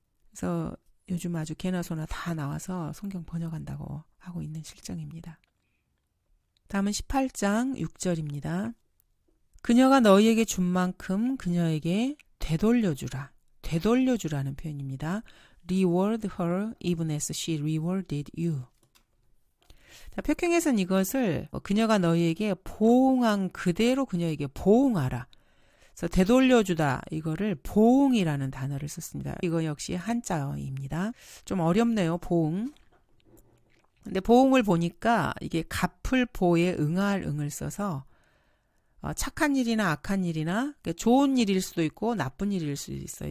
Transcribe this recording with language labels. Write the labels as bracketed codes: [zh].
[ko] 그래서 요즘 아주 개나 소나 다 나와서 성경 번역한다고 하고 있는 실정입니다. 다음은 18장 6절입니다. 그녀가 너희에게 준 만큼 그녀에게 되돌려주라. 되돌려주라는 표현입니다. [en] Reward her even as she rewarded you. [ko] 자, 표경에서는 이것을 그녀가 너희에게 보응한 그대로 그녀에게 보응하라. 그래서 되돌려주다 이거를 보응이라는 단어를 썼습니다. 이거 역시 한자어입니다. 좀 어렵네요. 보응. 근데 보응을 보니까 이게 갚을 보에 응할 응을 써서 착한 일이나 악한 일이나 좋은 일일 수도 있고 나쁜 일일 수도 있어요.